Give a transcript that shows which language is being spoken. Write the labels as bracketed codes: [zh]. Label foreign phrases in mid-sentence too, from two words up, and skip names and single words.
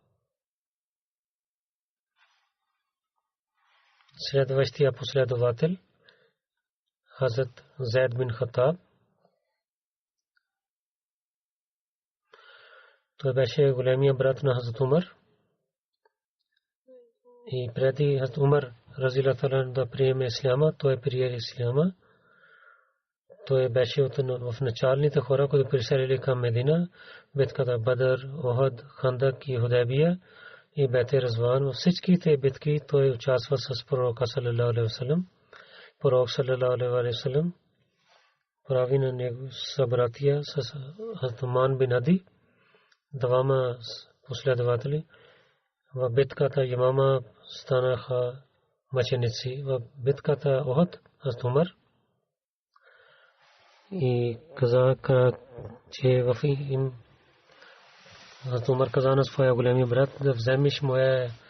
[bg] Следващия последовател Хазрат Зайд бин Хатаб. Той беше големия брат на Хазрат Умар. И преди Хазрат Умар [ar] رضي الله عنه [bg] да приеме исляма, той прие исляма. Той беше в началните хора, които приселили към Медина, битката Бадър, Охад, Хандак и Худайбия и Бейте Резван. Във всичките битки той участва с пророка [ar] صلى الله عليه وسلم. [bg] Пророк [ar] صلى الله عليه وسلم [bg] прави на него събратия с Хазрат Уман бин Ади, двама последователи. В битката Ямама станаха мъченици. В битката Охад Хазрат Умар и каза, че в им Хазрат Умар каза на своя големия брат, да вземеш моя